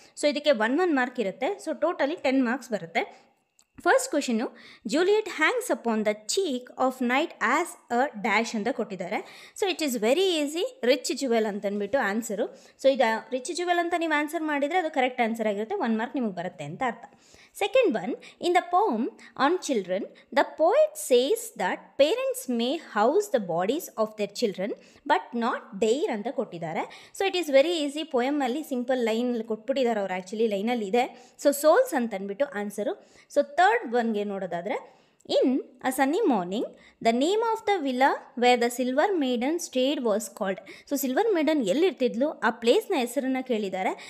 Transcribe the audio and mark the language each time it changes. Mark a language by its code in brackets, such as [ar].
[kn] So ಇದಕ್ಕೆ 1 mark ಇರುತ್ತೆ. So totally 10 marks ಬರುತ್ತೆ. First question, [en] Juliet hangs upon the cheek of night as a dash [kn] ಅಂತ ಕೊಟ್ಟಿದ್ದಾರೆ. [en] so it is very easy, [kn] rich jewel ಅಂತಂದ್ಬಿಟ್ಟು answer. So ಇದು rich jewel ಅಂತ ನೀವು answer ಮಾಡಿದರೆ ಅದು ಕರೆಕ್ಟ್ ಆನ್ಸರ್ ಆಗಿರುತ್ತೆ, 1 ಮಾರ್ಕ್ ನಿಮಗೆ ಬರುತ್ತೆ ಅಂತ ಅರ್ಥ. [en] Second one, in the poem on children, the poet says that parents may house the bodies of their children but not their [kn] ಅಂತ ಕೊಟ್ಟಿದ್ದಾರೆ. [en] so it is very easy, [kn] ಪೋಯಮಲ್ಲಿ simple line ಕೊಟ್ಬಿಟ್ಟಿದ್ದಾರೆ ಅವ್ರು, actually ಲೈನಲ್ಲಿ ಇದೆ. So souls ಅಂತ ಅಂದ್ಬಿಟ್ಟು answer. So third ಒನ್ಗೆ ನೋಡೋದಾದರೆ, [en] In a sunny morning the name of the villa where the silver maiden stayed was called. [kn] So silver maiden ಎಲ್ಲಿರ್ತಿದ್ಲು ಆ ಪ್ಲೇಸ್ನ ಹೆಸರನ್ನು ಕೇಳಿದ್ದಾರೆ.